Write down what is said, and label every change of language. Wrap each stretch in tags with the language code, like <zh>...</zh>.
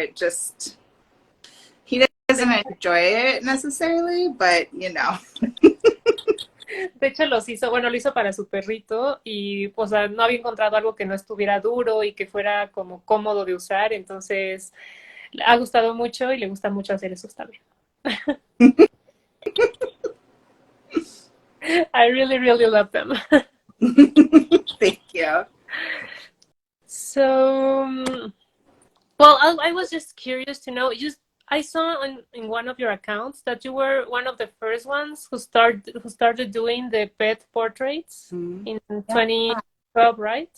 <en>It just, he doesn't enjoy it necessarily, but you know.</en> <es>De hecho, lo hizo para su perrito y pues no había encontrado algo que no estuviera duro y que fuera como cómodo de usar, entonces le ha gustado mucho y le gusta mucho hacer eso también.</es> <en>I really, really love them. Thank you. So, well, I was just curious to know, I saw in one of your accounts that you were one of the first ones who started doing the pet portraits in 2012, right?</en>